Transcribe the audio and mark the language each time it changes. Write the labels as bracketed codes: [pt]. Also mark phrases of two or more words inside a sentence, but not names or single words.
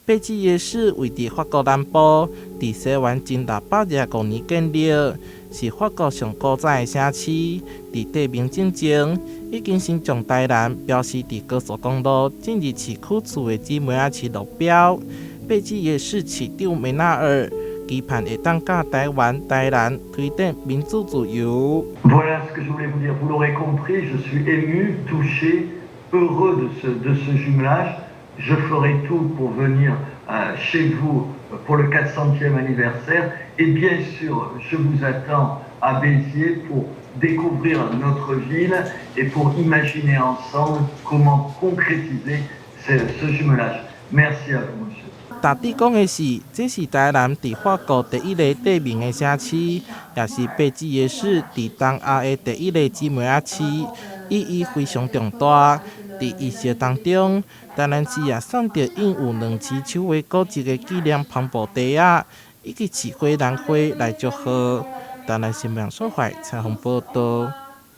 [nan] 贝基耶市位伫法国南部，伫西元前625年建立，是法国上古早的城市。伫地名之前，已经先将台南标示伫高速公路进入市区处的姊妹仔市路标。贝基耶市市长梅纳尔期盼会当甲台湾、台南推展民主自由。 [fr] Voilà ce que je voulais vous dire. Vous l'aurez compris, je suis ému, touché, heureux de ce jumelage. Je ferai tout pour venir chez vous pour le 400e anniversaire. Et bien sûr, je vous attends à Béziers pour découvrir notre ville et pour imaginer ensemble comment concrétiser ce jumelage. Merci à vous, monsieur. [nan] 大致讲的是，这是台南伫法国第一个地名的城市，也是贝基耶市伫东亚的第一个姊妹仔市，意义非常重大。伫仪式当中，台南市也送着印有两市手画古迹的纪念帆布袋仔，以及市花兰花来祝贺。台南新闻所在采访报道。